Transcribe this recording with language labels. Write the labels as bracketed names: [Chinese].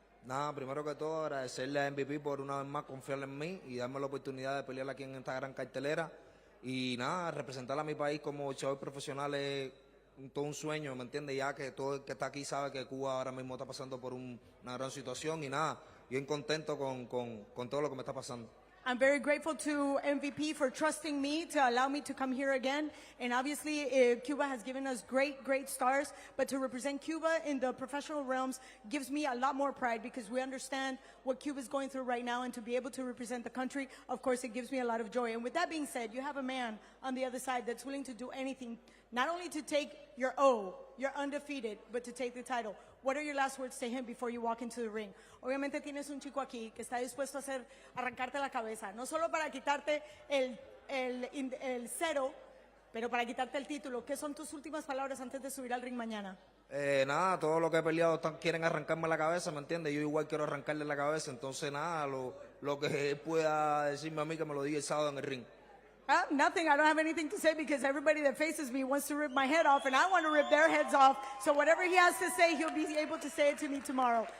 [Spanish] Nada, primero que todo agradecerle a MVP por una vez más confiar en mí y darme la oportunidad de pelear aquí en esta gran cartelera. Y nada, representar a mi país como boxeador profesional es todo un sueño, ¿me entiendes? Ya que todo el que está aquí sabe que Cuba ahora mismo está pasando por una gran situación y nada. bien contento con todo lo que me está pasando. [English] I'm very grateful to MVP for trusting me to allow me to come here again. And obviously, Cuba has given us great stars. But to represent Cuba in the professional realms gives me a lot more pride because we understand what Cuba is going through right now. And to be able to represent the country, of course, it gives me a lot of joy. And with that being said, you have a man on the other side that's willing to do anything, not only to take your O, you're undefeated, but to take the title. What are your last words to him before you walk into the ring? [Spanish] Obviamente tienes un chico aquí que está dispuesto a arrancarte la cabeza, no solo para quitarte el cero, pero para quitarte el título. ¿Qué son tus últimas palabras antes de subir al ring mañana? Nada, todo lo que he peleado quieren arrancarme la cabeza, ¿me entiendes? Yo igual quiero arrancarle la cabeza, entonces nada, lo que él pueda decirme a mí que me lo diga el sábado en el ring. [English] Nothing. I don't have anything to say because everybody that faces me wants to rip my head off, and I want to rip their heads off. So whatever he has to say, he'll be able to say it to me tomorrow.